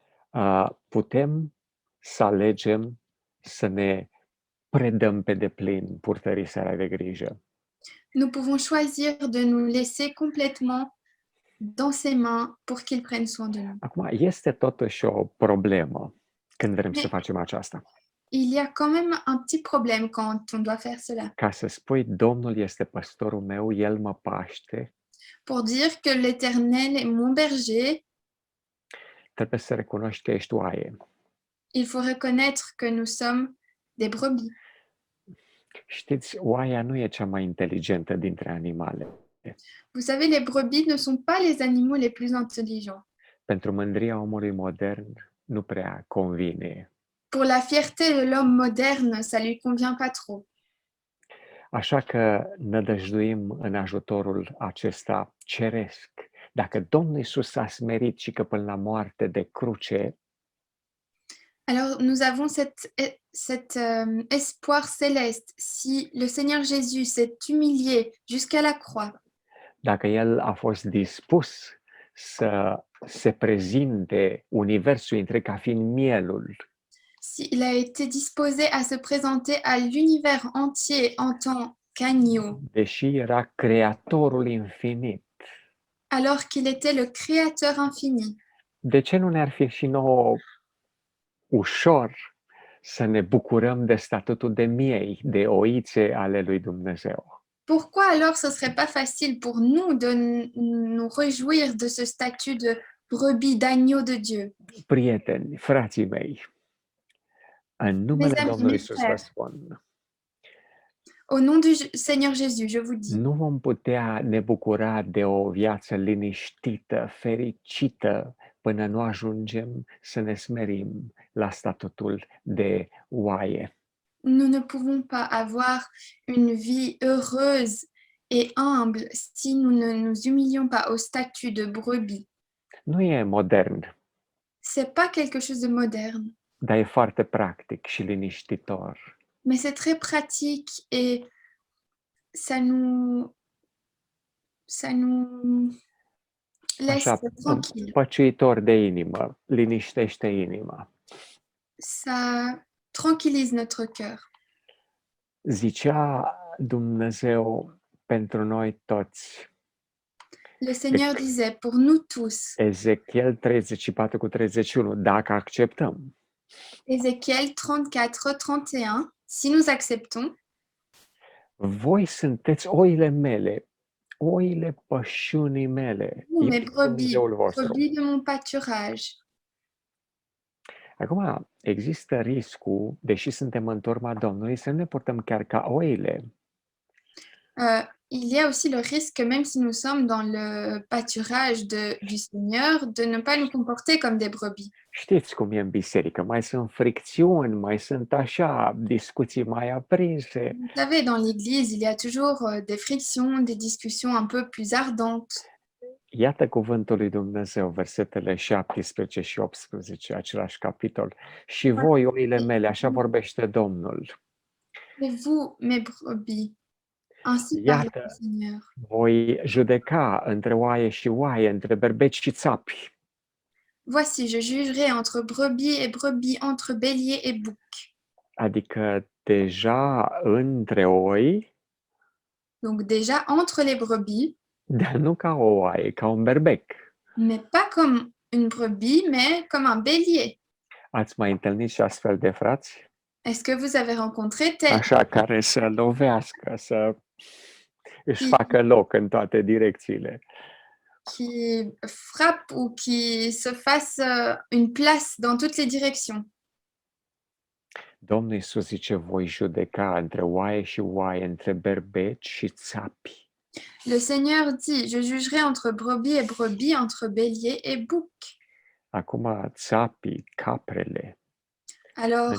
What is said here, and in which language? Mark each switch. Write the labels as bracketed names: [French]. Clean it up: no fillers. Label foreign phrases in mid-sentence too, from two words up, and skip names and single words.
[Romanian] putem să alegem să ne predăm pe deplin purtării sale de grijă. [French] Nous pouvons choisir de nous laisser complètement dans ses mains pour qu'il prenne soin de nous. [Romanian] Acum, este totuși o problemă când vrem să [French] Mais- [Romanian] facem aceasta. [French] Il y a quand même un petit problème quand on doit faire cela. [Romanian] Ca să spui, Domnul este păstorul meu, El mă paște, [French] Pour dire que l'Éternel est mon berger, [Romanian] trebuie să recunoști că ești oaie. [French] il faut reconnaître que nous sommes des brebis. [Romanian] Știți, oaia nu e cea mai inteligentă dintre animale. [French] Vous savez, les brebis ne sont pas les animaux les plus intelligents. [Romanian] Pentru mândria omului modern nu prea convine. [French] Pour la fierté de l'homme moderne, ça lui convient pas trop. [Romanian] Așa că nădăjduim în ajutorul acesta ceresc. Dacă Domnul Iisus s-a smerit și că până la moarte de cruce, [French] Alors, nous avons cet espoir céleste. Si le Seigneur Jésus s'est humilié jusqu'à la croix, [Romanian] dacă El a fost dispus să se prezinte universul întreg ca fiind mielul, [French] s'il a été disposé à se présenter à l'univers entier en tant qu'agneau, [Romanian] deși era creatorul infinit, [French] alors qu'il était le Créateur infini, [Romanian] de ce nu ne-ar fi și nouă ușor să ne bucurăm de statutul de miei, de oițe ale lui Dumnezeu? [French] pourquoi alors ce serait pas facile pour nous de nous réjouir de ce statut de brebis, d'agneau de Dieu? [Romanian] Prieteni, frații mei, în numele [French] amis, [Romanian] Domnului [French] mes [Romanian] Iisus vă [French] frères. [Romanian] spun, [French] Au nom du Seigneur Jésus, je vous dis, [Romanian] nu vom putea ne bucura de o viață liniștită, fericită, până nu ajungem să ne smerim la statutul de oaie. [French] nous ne pouvons pas avoir une vie heureuse et humble si nous ne nous humilions pas au statut de brebis. [Romanian] Nu e modern, [French] C'est pas quelque chose de moderne, [Romanian] dar e foarte practic și liniștitor. [French] mais c'est très pratique et ça nous laisse [Romanian] Așa, [French] tranquille. [Romanian] păciuitor de inimă, liniștește inima. [French] Ça tranquillise notre cœur. [Romanian] Zicea Dumnezeu pentru noi toți, [French] Le Seigneur disait pour nous tous, [Romanian] Ezechiel 34:31, dacă acceptăm, [French] Ézéchiel 34-31, si nous acceptons, [Romanian] voi sunteți oile mele, oile pășunii mele, [French] vous, mes [Romanian] eu [French] brebis, [Romanian] Dumnezeul vostru. [French] brebis de mon pâturage. [Romanian] Acum, există riscul, deși suntem în turma Domnului, să nu ne purtăm chiar ca oile. [French] Il y a aussi le risque, même si nous sommes dans le pâturage du Seigneur, de ne pas nous comporter comme des brebis. [Romanian] Știți cum e în biserică, mai sunt fricțiuni, mai sunt așa, discuții mai aprinse. [French] Vous savez, dans l'Église, il y a toujours des frictions, des discussions un peu plus ardentes. [Romanian] Iată cuvântul lui Dumnezeu, versetele 17 și 18, același capitol. Și voi, oile mele, așa vorbește Domnul. [French] Et vous, mes brebis, ainsi parle [Romanian] Iată, [French] le Seigneur. [Romanian] voi judeca între oaie și oaie, între berbeci și țapi. [French] Voici, je jugerai entre brebis et brebis, entre bélier et bouc. [Romanian] Adică deja între oi, [French] Donc déjà entre les brebis, [Romanian] dar nu ca o oaie, ca un berbec. [French] mais pas comme une brebis, mais comme un bélier. [Romanian] Ați mai întâlnit și astfel de frați? [French] Est-ce que vous avez rencontré tel [Romanian] Așa, care să lovească, să își facă loc în toate direcțiile. [French] qui frappe ou qui se fasse une place dans toutes les directions? [Romanian] Domnul Iisus zice, voi judeca între oaie și oaie, între berbeci și țapi. [French] Le Seigneur dit, je jugerai entre brebis et brebis, entre bélier et bouc. [Romanian] Acum țapii, caprele, [French] Alors,